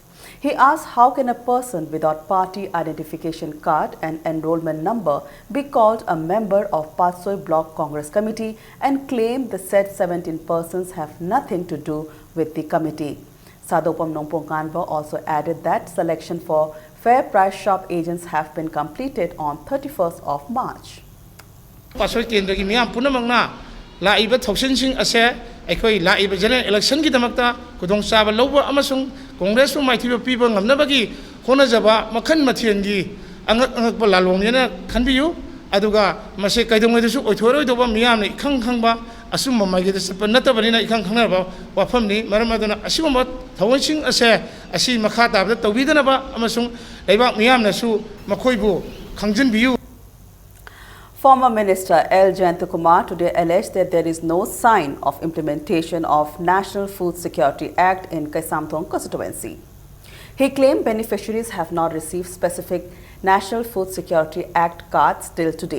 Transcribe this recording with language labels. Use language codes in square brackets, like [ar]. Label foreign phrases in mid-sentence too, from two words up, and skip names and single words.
[en] He asked how can a person without party identification card and enrollment number be called a member of Patsoi Block Congress Committee and claim the said 17 persons have nothing to do with the committee. Sadopam Nongpong Nganba also added that selection for fair price shop agents have been completed on 31st of March. [mni] Patsoi Kendra ki miyam punamangna laiba thoksin ase akhoi laiba [en] general election [mni] ki damakta kudong saba loba amasung Congress fu maithiba piba ngamnabagi honajaba makhan mathiangi angak lalong yana khanbiyu aduga mase kaidongaidasu oithoroi doba miyam ne khangba asumma magi da sapa natabani na khangnaba wafamni maramaduna asimma thawonsing ase asi makha tabda tawbidana ba amasung leibak miyam na su makhoibu khangjinbiyu. [en] Former Minister L. Jayantakumar today alleged that there is no sign of implementation of National Food Security Act in Kaisamthong constituency. He claimed beneficiaries have not received specific National Food Security Act cards till today.